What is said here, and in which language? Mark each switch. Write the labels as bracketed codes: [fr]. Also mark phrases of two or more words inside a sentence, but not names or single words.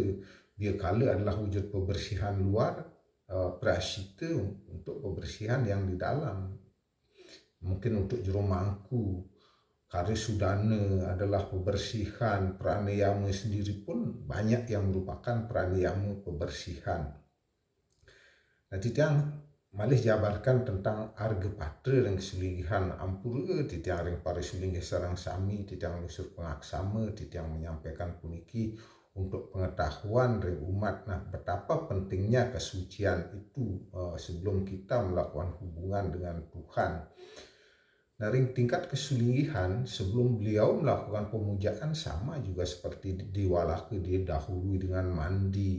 [id] Biakala adalah wujud pembersihan luar, prasita untuk pembersihan yang di dalam. Mungkin untuk juru mangku. Karisudana adalah pembersihan, pranayama sendiri pun banyak yang merupakan pranayama pembersihan. [ban] Nah, titiang malih [id] jabarkan tentang arga patra dan kesulingihan [ban] ampura, titiang ring parisulingih sarang sami, titiang lusur pengaksama, titiang menyampaikan puniki [id] untuk pengetahuan [ban] ring umat. [id] Nah, betapa pentingnya kesucian itu sebelum kita melakukan hubungan dengan Tuhan. Dari tingkat kesulihan sebelum beliau melakukan pemujaan sama juga seperti di Walaka, dia dahului dengan mandi.